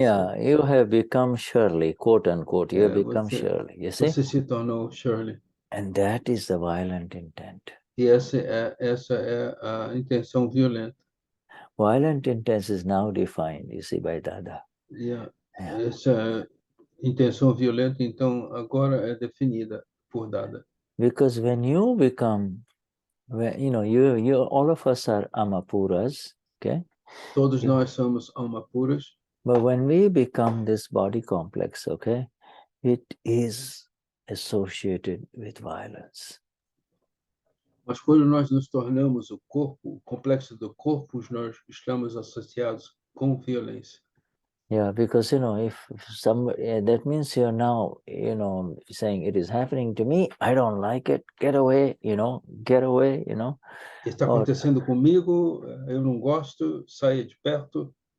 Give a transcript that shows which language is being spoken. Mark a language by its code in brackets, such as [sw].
[en] Yeah, you have become Shirley, quote unquote. You have become Shirley, you see. [pt] Você se tornou Shirley. [en] And that is the violent intent. [pt] E essa é a intenção violenta. [en] Violent intent is now defined, you see, by Dada. Yeah. [pt] Essa intenção violenta, então, agora é definida por Dada. [en] Because when you become, you all of us are Amapuras, okay? [pt] Todos nós somos Amapuras. [en] But when we become this body complex, okay, it is associated with violence. [pt] Mas quando nós nos tornamos o complexo do corpo, nós estamos associados com violência. [en] Yeah, because, if some, that means you're now, saying it is happening to me, I don't like it, get away, get away, [pt] Está acontecendo comigo, eu não gosto, saia de perto.